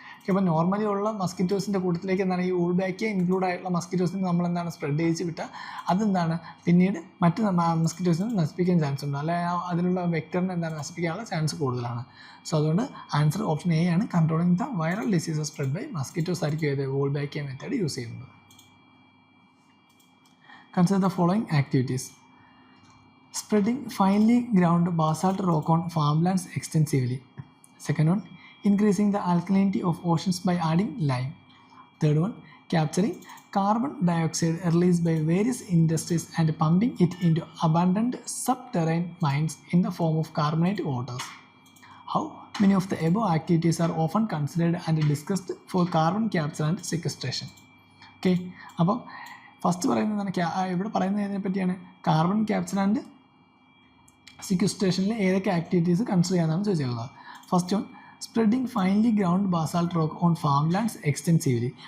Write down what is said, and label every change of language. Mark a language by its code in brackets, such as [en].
[ml] അപ്പോൾ നോർമലി ഉള്ള മസ്കിറ്റോസിൻ്റെ കൂട്ടത്തിലേക്ക് എന്താണ് ഈ വൂൾബാക്കിയ ഇൻക്ലൂഡ് ആയിട്ടുള്ള മസ്കിറ്റോസിനെ നമ്മളെന്താണ് സ്പ്രെഡ് ചെയ്ത് വിട്ടാൽ അതെന്താണ് പിന്നീട് മറ്റ് മസ്കിറ്റോസിനെ നശിപ്പിക്കാൻ ചാൻസ് ഉണ്ട്, അല്ലെങ്കിൽ അതിലുള്ള വെക്ടറിനെ എന്താണ് നശിപ്പിക്കാനുള്ള ചാൻസ് കൂടുതലാണ്. സോ അതുകൊണ്ട് ആൻസർ ഓപ്ഷൻ എ ആണ്, [en] controlling the viral diseases spread by mosquitoes [ml] ആയിരിക്കും ഏത് വൂൾബാക്കിയ മെത്തേഡ് യൂസ് ചെയ്യുന്നത്. [en] Consider the following activities. Spreading finely ground basalt rock on farmlands extensively. Second one, increasing the alkalinity of oceans by adding lime. Third one, capturing carbon dioxide released by various industries and pumping it into abundant subterranean mines in the form of carbonate waters. How many of the above activities are often considered and discussed for carbon capture and sequestration? [ml] Okay, അപ്പോൾ first പറയുന്നതാണ് ഇവിടെ പറയുന്നതിനെ പറ്റിയാണ് carbon capture and സിക്വസ്ട്രേഷനിൽ ഏതൊക്കെ activities consider ചെയ്യാനാണ് ചോദിച്ചിരുന്നത്. [en] First one, spreading finely ground basalt rock on farm lands extensively.